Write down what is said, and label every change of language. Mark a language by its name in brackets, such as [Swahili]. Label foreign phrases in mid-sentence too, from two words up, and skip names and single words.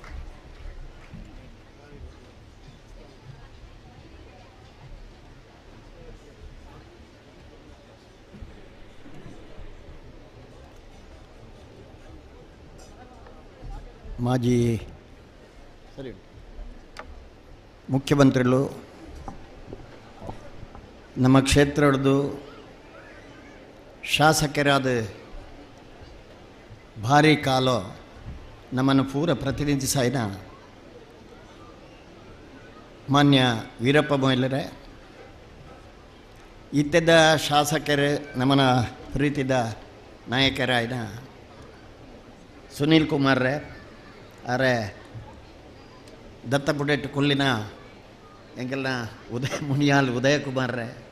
[Tulu] ಮಾಜಿ ಮುಖ್ಯಮಂತ್ರಿಗಳು, ನಮ್ಮ ಕ್ಷೇತ್ರದ್ದು ಶಾಸಕರಾದ ಭಾರಿ ಕಾಲ ನಮ್ಮನ್ನು ಪೂರ ಪ್ರತಿನಿಧಿಸಾಯಿನ ಮಾನ್ಯ ವೀರಪ್ಪ ಮೊಯ್ಲರೇ, ಇತ್ತೆದ ಶಾಸಕರು ನಮ್ಮನ ಪ್ರೀತಿದ ನಾಯಕರಾಯಿನ ಸುನೀಲ್ ಕುಮಾರ್ರೆ, ಅರೆ ದತ್ತಪುಡೆಟ್ ಕೊಲ್ಲಿನ ಎಂಗೆಲ್ಲ ಮುನಿಯಾಲ್ ಉದಯಕುಮಾರ್ರೆ,